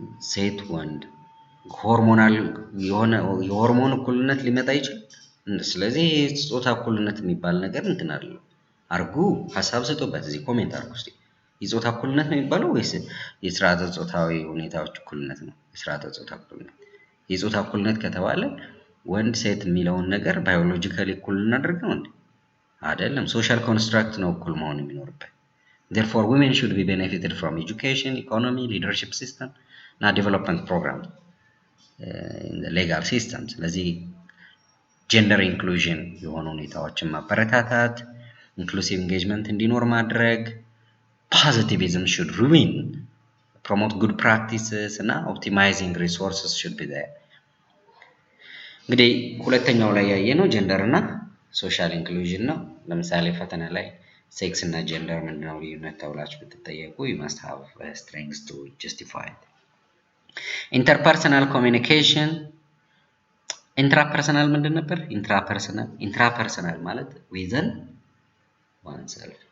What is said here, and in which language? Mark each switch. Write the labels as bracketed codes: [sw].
[am] ሴት ወንድ ሆርሞናል የሆነ የሆርሞን እኩልነት ሊመጣ ይችላል። ስለዚህ የጾታ እኩልነት የሚባል ነገር እንትን አይደለም። አርጉ ሐሳብ ሰጡበት፣ እዚህ ኮሜንት አርጉ እስቲ። የጾታ እኩልነት ነው የሚባለው ወይስ የስርዓተ ጾታዊ ሁኔታዎች እኩልነት ነው? የስርዓተ ጾታ እኩልነት። የጾታ እኩልነት ከተባለ ወንድ ሴት የሚለውን ነገር ባዮሎጂካሊ እኩል እናደርገው እንዴ? አይደለም። ሶሻል ኮንስትራክት ነው እኩል መሆን የሚኖርበት። [en] therefore women should be benefited from education, economy, leadership system እና development program in the legal system. [am] ስለዚህ ጀንደር ኢንክሉዥን የሆኑ ሁኔታዎችን ማበረታታት፣ ኢንክሉሲቭ ኢንጌጅመንት እንዲኖር ማድረግ፣ [en] positivism should remain, promote good practices [am] እና [en] optimizing resources should be there. [am] እንግዲህ ሁለተኛው ላይ ያየነው ጀንደር እና ሶሻል ኢንክሉዥን ነው። ለምሳሌ ፈተና ላይ ሴክስ እና ጀንደር ምንድነው ልዩነት ተብላችሁ ብትጠየቁ [en] you must have strengths to justify it. Interpersonal communication intrapersonal ምንድን ነበር? intrapersonal ማለት within oneself.